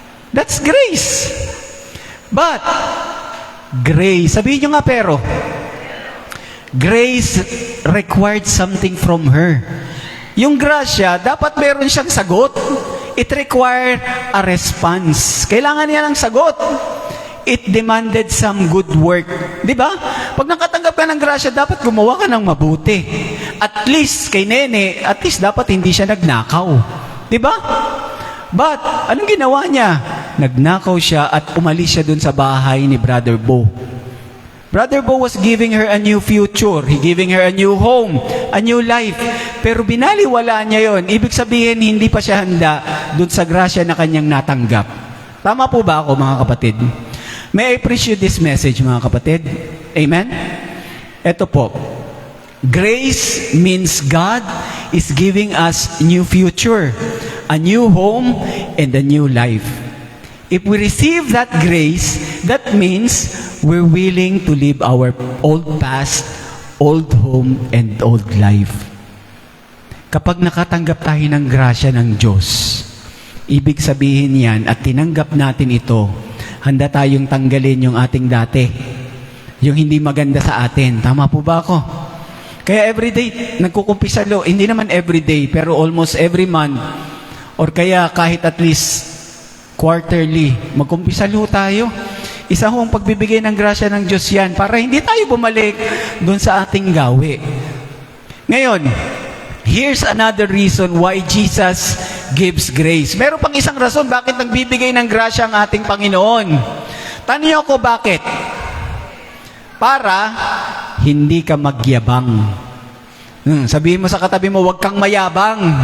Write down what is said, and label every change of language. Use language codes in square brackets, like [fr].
[en] That's grace. But, grace, [tl] sabihin nyo nga pero, [en] grace required something from her. [tl] Yung grasya, dapat meron siyang sagot. [en] It required a response. [tl] Kailangan niya ng sagot. [en] It demanded some good work. [tl] Di ba? Pag nakatanggap ka ng grasya, dapat gumawa ka ng mabuti. [en] At least, [tl] kay Nene, [en] at least [tl] dapat hindi siya nagnakaw. Di ba? But, anong ginawa niya? Nagnakaw siya at umalis siya dun sa bahay ni Brother Bo. [en] Brother Bo was giving her a new future. He giving her a new home, a new life. [tl] Pero binaliwala niya yon. Ibig sabihin, hindi pa siya handa dun sa grasya na kanyang natanggap. Tama po ba ako, mga kapatid? [en] May I preach you this message, [tl] mga kapatid? [en] Amen? [tl] Ito po. [en] Grace means God is giving us new future, a new home, and a new life. If we receive that grace, that means we're willing to leave our old past, old home, and old life. [tl] Kapag nakatanggap tayo ng grasya ng Diyos, ibig sabihin yan at tinanggap natin ito, handa tayong tanggalin yung ating dati, yung hindi maganda sa atin. Tama po ba ako? Kaya everyday, nagkukumpisalo, hindi naman everyday, pero [en] almost every month, [tl] or kaya kahit [en] at least quarterly, [tl] magkumpisalo tayo. Isa hong pagbibigay ng grasya ng Diyos yan para hindi tayo bumalik dun sa ating gawi. Ngayon, [en] here's another reason why Jesus gives grace. [tl] Meron pang isang rason bakit nagbibigay ng grasya ang ating Panginoon. Tanong niyo ako bakit? Para hindi ka magyabang. Sabihin mo sa katabi mo, huwag kang mayabang.